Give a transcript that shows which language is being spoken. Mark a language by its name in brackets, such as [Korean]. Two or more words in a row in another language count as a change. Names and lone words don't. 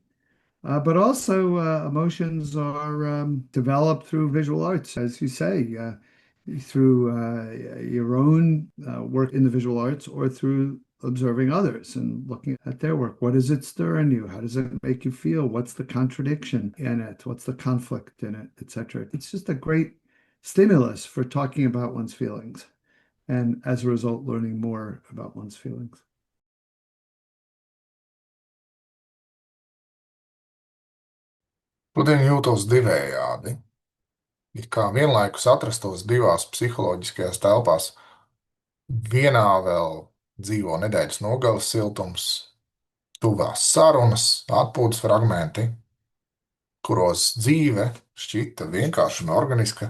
[English] But also, emotions are developed through visual arts, as you say, through your own work in the visual arts or through observing others and looking at their work. What does it stir in you? How does it make you feel? What's the contradiction in it? What's the conflict in it, etc.? It's just a great stimulus for talking about one's feelings and as a result, learning more about one's feelings. [Latvian] Šodien jūtos divējādi. It kā vienlaikus atrastos divās psiholoģiskajās telpās. Vienā vēl dzīvo nedēļas nogales siltums, tuvās sarunas, atpūtas fragmenti, kuros dzīve šķita vienkārša un organiska.